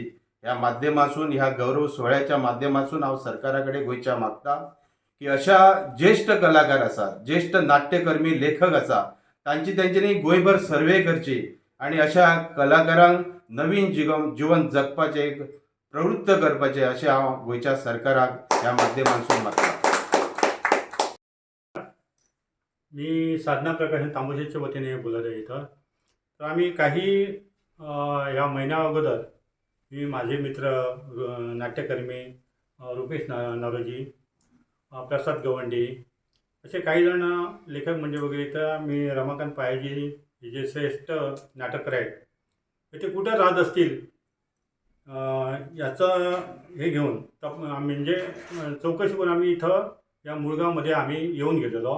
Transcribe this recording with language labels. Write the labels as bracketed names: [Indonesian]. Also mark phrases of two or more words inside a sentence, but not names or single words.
[Konkani] ह्या माध्यमातून, ह्या गौरव सोहळ्याच्या माध्यमातून हांव सरकारा कडेन गोंयच्या मागता की अशा ज्येष्ठ कलाकार आसात, ज्येष्ठ नाट्यकर्मी लेखक आसा, तांच्यांनी गोंयभर सर्वे करची आणि अशा कलाकारांक नवीन जीवन जगपाचे एक प्रवृत्त करपाचे अशें हांव गोंयच्या सरकाराक ह्या माध्यमातून मागता. [Marathi] मी साधना प्रकाशन तांबोशीच्या वतीने बोलत आहे इथं. तर आम्ही काही ह्या महिन्या अगोदर मी माझे मित्र नाट्यकर्मी रुपेश नारोजी, प्रसाद गवंडी असे काही जण लेखक म्हणजे वगैरे इथं मी रमाकांत पायाजी हे जे श्रेष्ठ नाटककार आहेत ते कुठं राहत असतील याचं हे घेऊन म्हणजे चौकशी करून आम्ही इथं या मुळगावमध्ये आम्ही येऊन गेलेलो.